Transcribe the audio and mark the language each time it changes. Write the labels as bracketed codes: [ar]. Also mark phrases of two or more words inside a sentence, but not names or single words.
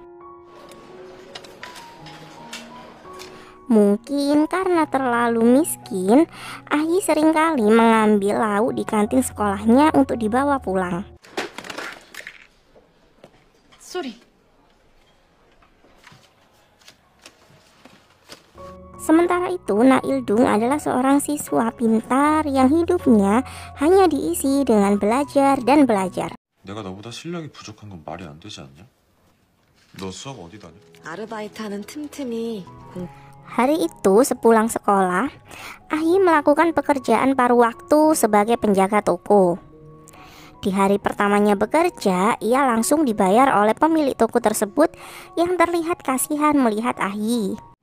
[id] Mungkin karena terlalu miskin, Ah-hee seringkali mengambil lauk di kantin sekolahnya untuk dibawa pulang. Sorry. Sementara itu, Na Il-dung adalah seorang siswa pintar yang hidupnya hanya diisi dengan belajar dan belajar. [ko] 내가 너보다 실력이 부족한 건 말이 안 되지 않냐? 너 수학 어디 다녀? 아르바이트하는 틈틈이 [id] Hari itu sepulang sekolah, Ah-hee melakukan pekerjaan paruh waktu sebagai penjaga toko. Di hari pertamanya bekerja, ia langsung dibayar oleh pemilik toko tersebut yang terlihat kasihan melihat Ah-hee.